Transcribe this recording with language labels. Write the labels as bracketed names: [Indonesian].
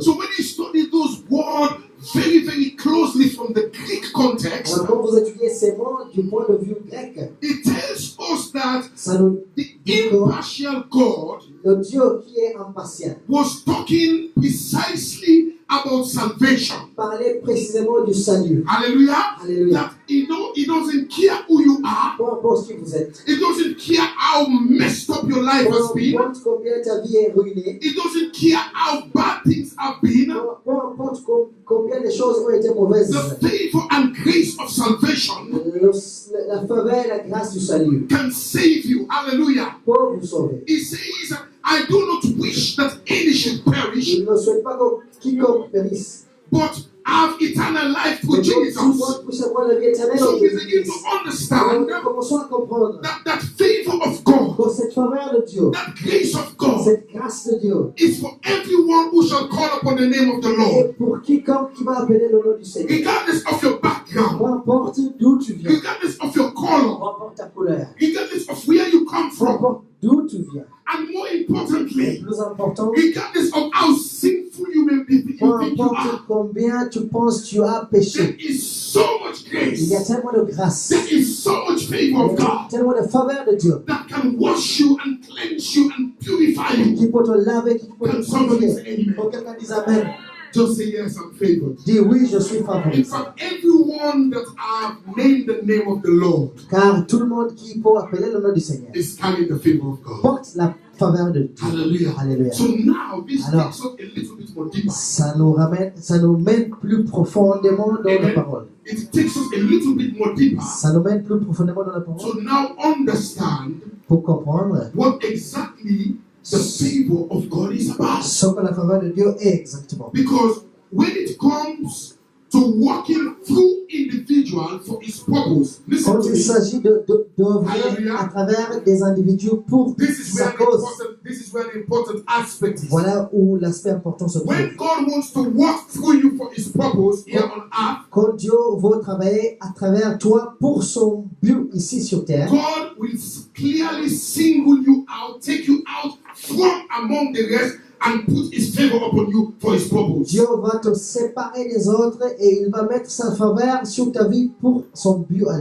[English] So when you study those words very, very closely from the Greek context, [French] Alors, quand vous étudiez ces mots du point de vue grec, [English] it tells us that [French] ça nous [English] the [French] dit que [English] impartial God [French] le Dieu qui est impartial [English] was talking precisely about salvation. [French] parlait précisément du salut. [English] Hallelujah. [French] Alléluia. [English] That he doesn't care who you are. [French] Peu importe qui vous êtes, [English] He doesn't care how messed up your life has [French] peu [English] been. [French] importe combien ta vie est ruinée, [English] He doesn't care how bad things have been. [French] peu importe combien les choses ont été mauvaises, [English] The favor and grace of salvation [French] la faveur et la grâce du salut [English] can save you. Hallelujah. [French] peuvent vous sauver. [English] He says, I do not wish that any should perish, [French] Il ne souhaite pas que quiconque périsse, [English] but have eternal life [French] mais [English] with Jesus. [French] que puisse avoir la vie éternelle en [English] So we begin [French] Jésus-Christ. [English] to understand [French] Alors, commençons à comprendre [English] that favor of God, [French] que cette faveur de Dieu, [English] that grace of God, [French] cette grâce de Dieu, [English] is for everyone who shall call upon the name of the Lord, [French] est pour quiconque qui va appeler le nom du Seigneur. [English] regardless of your background, [French] Peu importe d'où tu viens, [English] regardless of your color, [French] peu importe ta couleur, [English] regardless of where you come [French] peu [English] from, [French] importe d'où tu viens. [English] and more [French] Le [English] importantly, [French] plus important, [English] regardless of how sinful you may be, [French] peu [English] you think you [French] importe [English] are, [French] combien tu penses tu as péché, [English] there is so much [French] il y a [English] grace, [French] tellement de grâce, [English] there is so much [French] il [English] favor [French] y [English] of [French] a [English] God [French] tellement de faveur de Dieu [English] that can wash you and cleanse you and purify you. [French] qui peut te laver, qui peut [English] Can [French] te [English] somebody [French] purifier. [English] say amen? [French] Quand quelqu'un dit Amen, [English] Just say yes, I'm favored. [French] dis oui, je suis [English] In [French] favorisé. [English] fact, everyone that have named the name of the Lord [French] Car tout le monde qui peut appeler le nom du Seigneur [English] is carrying the favor of God. [French] porte la faveur de Dieu. [English] Hallelujah. [French] Alléluia. [English] So now this [French] Alors, [English] takes us a little bit more deeper. [French] Ça nous mène plus profondément dans la [English] Amen. [French] parole. [English] It takes us a little bit more deeper [French] Ça nous mène plus profondément dans la parole [English] to now understand [French] pour comprendre [English] what exactly the favor of God is about. [French] ce que la faveur de Dieu est exactement. [English] Because when it comes to working through individual for his purpose, listen [French] Quand [English] to [French] il [English] me. [French] s'agit d'œuvrer Alléluia. à travers des individus pour sa cause, [English] This is where the important aspect is. [French] voilà où l'aspect important se trouve. [English] When God wants to work through you for his purpose here on earth, [French] Quand Dieu veut travailler à travers toi pour son but ici sur terre, [English] God will clearly single you out, take you out from among the rest, and put his favor upon you for his purpose. [French] Dieu va te séparer des autres et il va mettre sa faveur sur ta vie pour son but à